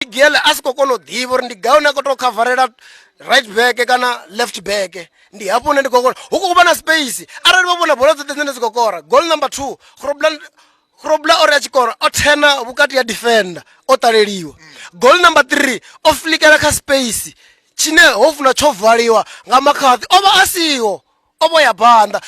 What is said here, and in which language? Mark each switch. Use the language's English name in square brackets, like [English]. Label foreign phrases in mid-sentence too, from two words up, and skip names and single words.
[Venda] Miguel asiko kono ḓivha uri ndi gai une a khou tou coverela [English] right back [Venda] kana [English] left back. [Venda] Ndi hafho hune ndi khou kona hu khou vha na space arali vha vhona bola dzoṱhe dzine dzi khou kora. [English] Goal number 2 [Venda] Grobler ori a tshi kora o thena vhukati ya defender o ṱaleliwa. [English] Goal number 3 [Venda] o flikela kha space tshine ho funa tsho valiwa nga McCarthy ovha asiho ovo ya phanḓa.